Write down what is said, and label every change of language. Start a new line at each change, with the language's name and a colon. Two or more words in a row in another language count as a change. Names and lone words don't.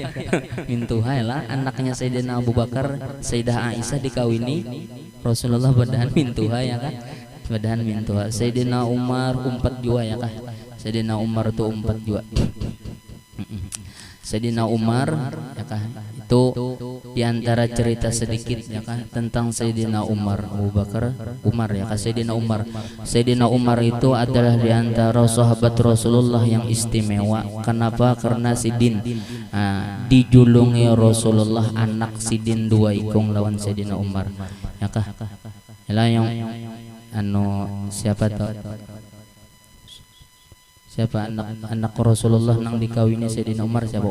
Banjar: Mintuha lah anaknya Sayyidina Abu Bakar, Sayyidah Aisyah dikawini Rasulullah, padahal mintuha ya kah, padahal mintuha. Sayyidina Umar umpat jua ya kah, Sayyidina Umar tuh umpat jua. Sayyidina Umar ya kah, itu diantara cerita sedikit ya kah tentang Sayyidina Umar. Abu Bakar Umar ya kah, Sayyidina Umar. Sayyidina Umar itu adalah diantara sahabat Rasulullah yang istimewa. Kenapa? Karena Sidin dijulungi Rasulullah anak Sidin dua ikung lawan Sayyidina Umar ya kah. Yalah yang anu siapa tuh, siapa anak Rasulullah nang dikawini Sayyidina Umar, siapa?